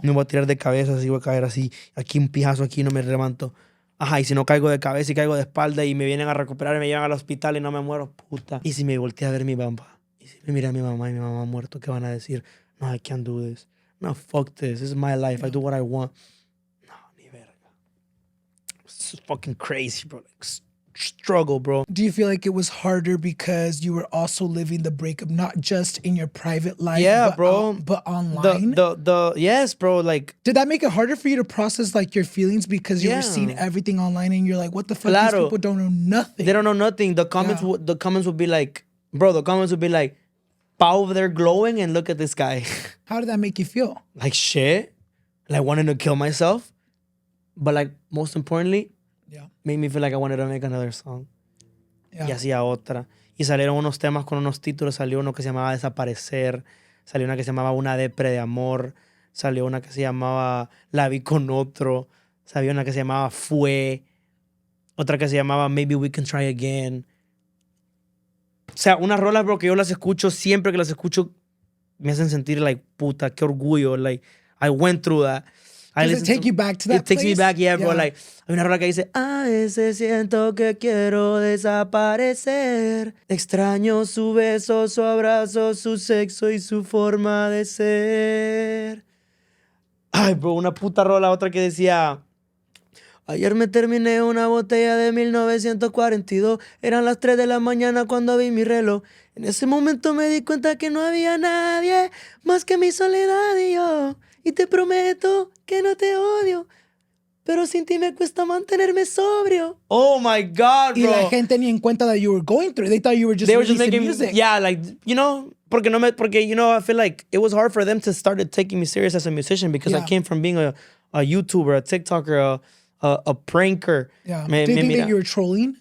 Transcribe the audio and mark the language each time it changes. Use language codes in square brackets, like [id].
[es] Me voy a tirar de cabeza, así voy a caer así. Aquí un pijazo, aquí no me levanto. Ajá, y si no caigo de cabeza y caigo de espalda y me vienen a recuperar y me llevan al hospital y no me muero, puta. Y si me volteé a ver mi papá, y si me mira a mi mamá y mi mamá muerto, ¿qué van a decir? [en] No, I can't do this. No, fuck this. This is my life. I do what I want. [es] No, ni verga. [en] It's fucking crazy, bro. Like, struggle, bro. Do you feel like it was harder because you were also living the breakup, not just in your private life, but online? Yes, bro. Like, did that make it harder for you to process like your feelings because you were seeing everything online and you're like, what the fuck? These people don't know nothing. They don't know nothing. The comments would be like, bro. The comments would be like, "Pow over there glowing and look at this guy." How did that make you feel? Like shit, like wanting to kill myself, but like most importantly. Made me feel like I wanted to make another song. [es] Y hacía otra. Y salieron unos temas con unos títulos. Salió uno que se llamaba Desaparecer. Salió una que se llamaba Una depre de amor. Salió una que se llamaba La vi con otro. Salió una que se llamaba Fue. Otra que se llamaba Maybe We Can Try Again. O sea, unas rolas, bro, que yo las escucho, siempre que las escucho, me hacen sentir, like, puta, qué orgullo. [en] Like, I went through that. Does it take you back to that It takes place? me back, yeah, bro. [es] Like, hay una rola que dice, a veces siento que quiero desaparecer. Extraño su beso, su abrazo, su sexo y su forma de ser. Ay, bro, una puta rola. Otra que decía, ayer me terminé una botella de 1942. Eran las 3 de la mañana cuando vi mi reloj. En ese momento me di cuenta que no había nadie más que mi soledad y yo. Y te prometo que no te odio, pero sin ti me cuesta mantenerme sobrio. [en] Oh my God, bro. [es] Y la gente ni en cuenta [en] that you were going through. They thought you were just making music. Yeah, like, you know, porque you know, I feel like it was hard for them to start taking me serious as a musician because I came from being a YouTuber, a TikToker, a pranker. Yeah. Do you think that you were trolling?